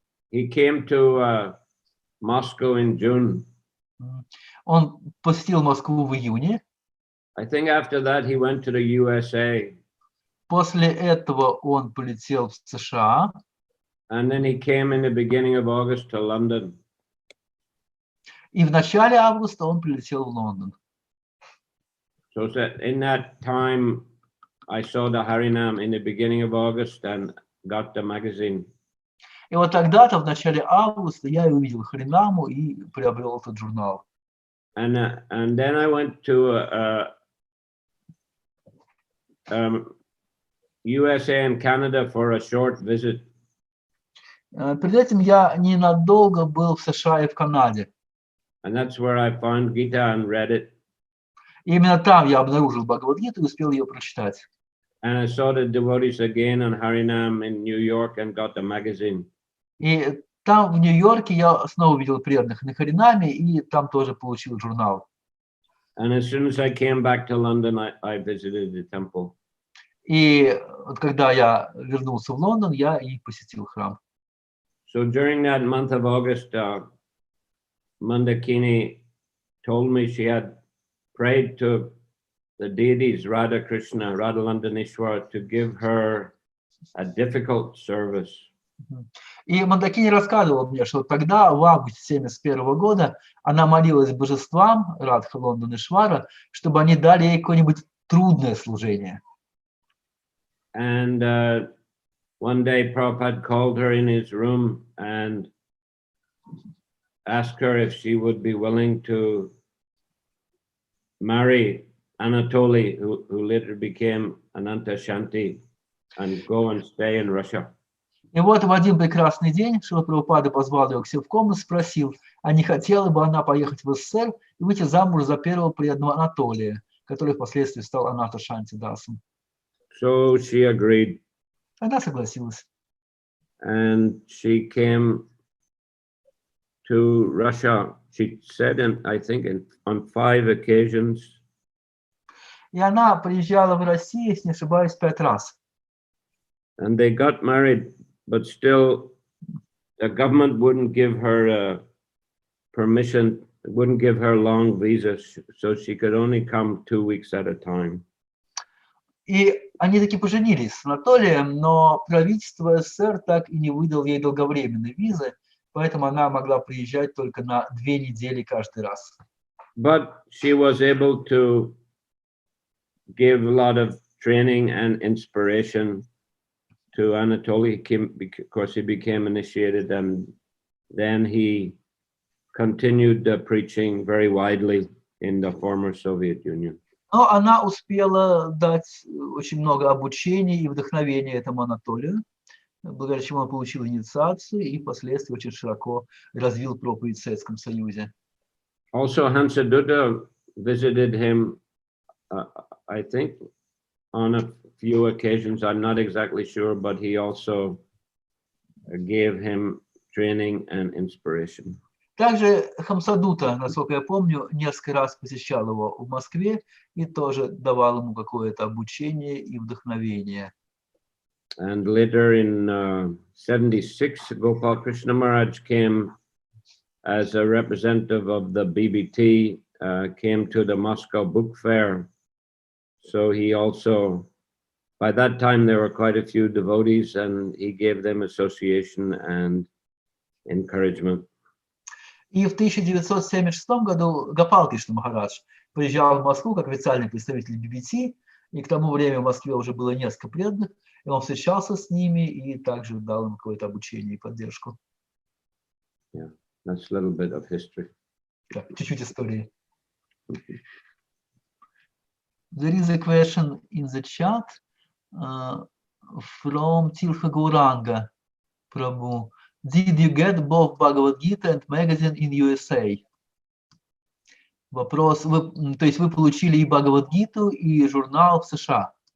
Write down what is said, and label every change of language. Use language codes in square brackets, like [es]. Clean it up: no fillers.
[en] He came to Moscow in June. [ru] Он посетил Москву в июне. [en] I think after that he went to the USA. [ru] После этого он полетел в США. [en] And then he came in the beginning of August to London. [ru] И в начале августа он прилетел в Лондон. [en] So in that time, I saw the Harinam in the beginning of August and got the magazine. [ru] И вот тогда-то, в начале августа, я увидел Харинаму и приобрел этот журнал. [en] And then I went to USA and Canada for a short visit. [ru] Перед этим я ненадолго был в США и в Канаде. [en] And that's where I found Gita and read it. [ru] И именно там я обнаружил Бхагавад-гиту и успел ее прочитать. [en] And I saw the devotees again on Harinam in New York and got the magazine. [ru] И там, в Нью-Йорке, я снова увидел преданных на Харинаме, и там тоже получил журнал. [en] And as soon as I came back to London, I visited the temple. [ru] И вот когда я вернулся в Лондон, я и посетил храм. [en] So during that month of August, Mandakini told me she had prayed to the deities Radha Krishna, Radha Landanishwar, to give her a difficult service. [ru] И Мандакини рассказывал мне, что тогда, в августе 1971 года, она молилась божествам Радха Лондонишвара, чтобы они дали ей какое-нибудь трудное служение. [en] And one day Prabhupada called her in his room and asked her if she would be willing to marry Anatoly, who later became Ananta Shanti, and go and stay in Russia. [ru] И вот в один прекрасный день Шрила Прабхупада позвал ее к себе в комнату, спросил, а не хотела бы она поехать в СССР и выйти замуж за первого преданного Анатолия, который впоследствии стал Аната Шанти Дасом. [en] So she agreed. [ru] Она согласилась. [en] And she came to Russia, she said, I think on 5 occasions. [ru] И она приезжала в Россию, если не ошибаюсь, 5 раз. [en] And they got married, but still the government wouldn't give her permission, wouldn't give her long visas, so she could only come 2 weeks at a time. [ru] И они таки поженились с Анатолием, но правительство СССР так и не выдало ей долговременной визы, поэтому она могла приезжать только на 2 недели каждый раз. [en] But she was able to give a lot of training and inspiration to Anatoly, of course he became initiated, and then he continued preaching very widely in the former Soviet Union. [ru] Но она успела дать очень много обучения и вдохновения этому Анатолию, благодаря чему он получил инициацию и впоследствии очень широко развил проповедь в Советском Союзе. [en] Also, Hansadutta visited him, I think, on a few occasions. I'm not exactly sure, but he also gave him training and inspiration. [ru] Также Хамсадута, насколько я помню, несколько раз посещал его в Москве и тоже давал ему какое-то обучение и вдохновение. [en] And later in 76, Gopal Krishna Maharaj came as a representative of the BBT, came to the Moscow Book Fair. So he also, by that time, there were quite a few devotees, and he gave them association and encouragement. [ru] И в 1976 году Гопал Кришна Махарадж приезжал в Москву как официальный представитель BBT, и к тому времени в Москве уже было несколько преданных, и он встречался с ними и также дал им какое-то обучение и поддержку. [en] Yeah, that's a little bit of history. [ru] Да, чуть-чуть истории. [en] There is a question in the chat from Tilha Gauranga, Prabhu. Did you get both Bhagavad Gita and magazine in USA? [ru] Вопрос, то есть вы получили и Бхагавад-гиту, и журнал в США?